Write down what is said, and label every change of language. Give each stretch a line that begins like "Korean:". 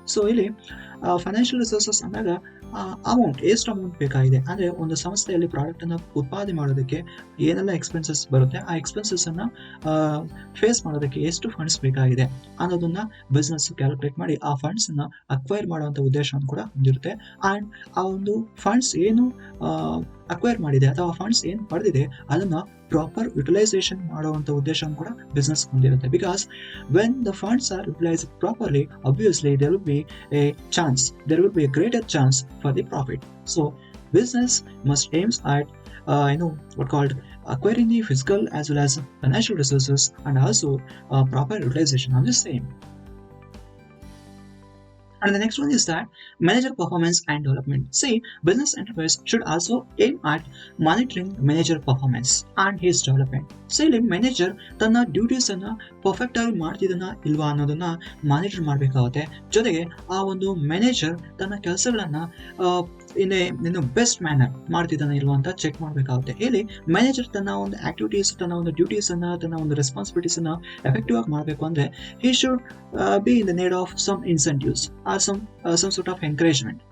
Kannada: So ಇಲ್ಲಿ financial resources ಅಂದಾಗ amount, ಎಷ್ಟು ಅಮೌಂಟ್ ಬೇಕಾಗಿದೆ, ಅಂದರೆ ಒಂದು ಸಂಸ್ಥೆಯಲ್ಲಿ ಪ್ರಾಡಕ್ಟನ್ನು ಉತ್ಪಾದನೆ ಮಾಡೋದಕ್ಕೆ ಏನೆಲ್ಲ ಎಕ್ಸ್ಪೆನ್ಸಸ್ ಬರುತ್ತೆ, ಆ ಎಕ್ಸ್ಪೆನ್ಸಸ್ಸನ್ನು ಫೇಸ್ ಮಾಡೋದಕ್ಕೆ ಎಷ್ಟು ಫಂಡ್ಸ್ ಬೇಕಾಗಿದೆ ಅನ್ನೋದನ್ನು ಬಿಸ್ನೆಸ್ ಕ್ಯಾಲ್ಕುಲೇಟ್ ಮಾಡಿ ಆ ಫಂಡ್ಸನ್ನು ಅಕ್ವೈರ್ ಮಾಡುವಂಥ ಉದ್ದೇಶವನ್ನು ಕೂಡ ಹೊಂದಿರುತ್ತೆ. ಆ್ಯಂಡ್ ಆ ಒಂದು ಫಂಡ್ಸ್ ಏನು ಅಕ್ವೈರ್ ಮಾಡಿದೆ ಅಥವಾ ಫಂಡ್ಸ್ ಏನು ಪಡೆದಿದೆ ಅದನ್ನು ಪ್ರಾಪರ್ ಯುಟಿಲೈಸೇಷನ್ ಮಾಡುವಂಥ ಉದ್ದೇಶವನ್ನು ಕೂಡ ಬಿಸ್ನೆಸ್ ಹೊಂದಿರುತ್ತೆ.
English: Because when the funds are utilised properly, obviously there will be a chance, there will be a greater chance for the profit. So business must aims at what called acquiring the physical as well as financial resources and also proper utilization of the same. And the next one is that manager performance and development. See, business enterprise should also aim at monitoring manager performance and his development.
Kannada: So ಇಲ್ಲಿ manager ತನ್ನ duties ಅನ್ನ perfect ಆಗಿ ಮಾಡ್ತಿದ್ದಾನ ಇಲ್ವಾ ಅನ್ನೋದನ್ನ monitor ಮಾಡಬೇಕಾಗುತ್ತೆ. ಜೊತೆಗೆ ಆ ಒಂದು ಮ್ಯಾನೇಜರ್ ತನ್ನ ಕೆಲಸಗಳನ್ನ ಇನ್ನು ಬೆಸ್ಟ್ ಮ್ಯಾನರ್ ಮಾಡ್ತಿದ್ದಾನೆ ಇಲ್ವಾ ಅಂತ ಚೆಕ್ ಮಾಡಬೇಕಾಗುತ್ತೆ. ಇಲ್ಲಿ ಮ್ಯಾನೇಜರ್ ತನ್ನ ಒಂದು ಆಕ್ಟಿವಿಟೀಸ್, ತನ್ನ ಒಂದು ಡ್ಯೂಟೀಸ್ ಅನ್ನ, ತನ್ನ ಒಂದು ರೆಸ್ಪಾನ್ಸಿಬಿಲಿಟೀಸ್ ಅನ್ನ ಎಫೆಕ್ಟಿವ್ ಆಗಿ ಮಾಡಬೇಕು ಅಂದ್ರೆ
English: He should be in the need of some incentives or some sort of encouragement.